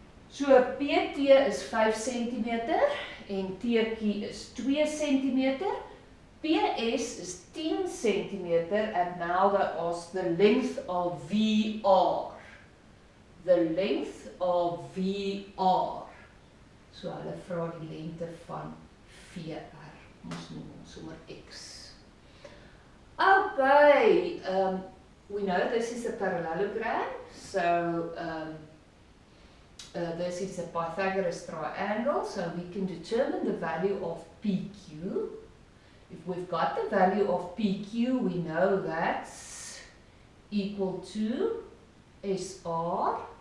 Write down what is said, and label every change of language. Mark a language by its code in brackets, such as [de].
[af] So PT is 5 cm en TQ is 2 cm. [en] PS is 10 cm and now they ask the length of VR. The length of VR. [af] So hulle vra die lengte van VR. Ons noem ons sommer X. [en] Okay, we know this is a parallelogram, so this is a Pythagoras triangle, so we can determine the value of PQ. If we've got the value of PQ, we know that's equal to SR.